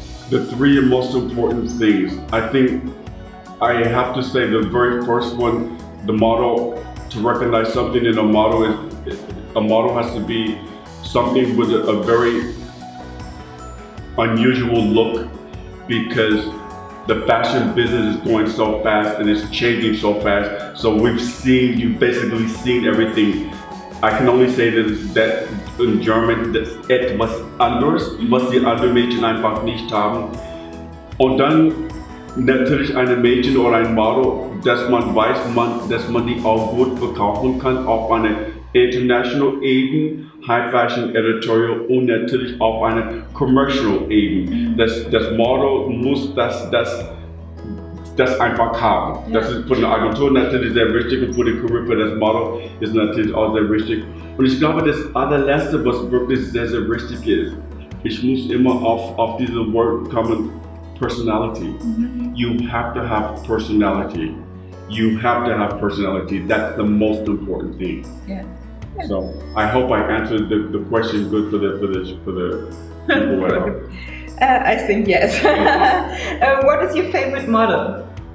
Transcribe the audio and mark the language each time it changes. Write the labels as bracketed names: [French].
[English] The 3 most important things, I think I have to say the very first one, the model, to recognize something in a model is, a model has to be something with a very unusual look, because the fashion business is going so fast and it's changing so fast. So you've basically seen everything. I can only say that in German, [German] das etwas anderes, was die anderen Mädchen einfach nicht haben. Und dann natürlich ein Mädchen oder ein Model, dass man weiß, dass man die auch gut verkaufen kann auf eine international Ebene, [English] High Fashion Editorial [German] und natürlich auf eine commercial Ebene. Das Model muss das einfach haben. Das ist von der Agentur natürlich sehr wichtig und für die Career für das Model ist natürlich auch sehr wichtig. Und ich glaube, das allerletzte, was wirklich sehr, sehr wichtig ist, ich muss immer auf diese Wort kommen, Personality. [English] You have to have personality. You have to have personality. That's the most important thing. Yeah. So I hope I answered the question good for the people. I think yes. What is your favorite model?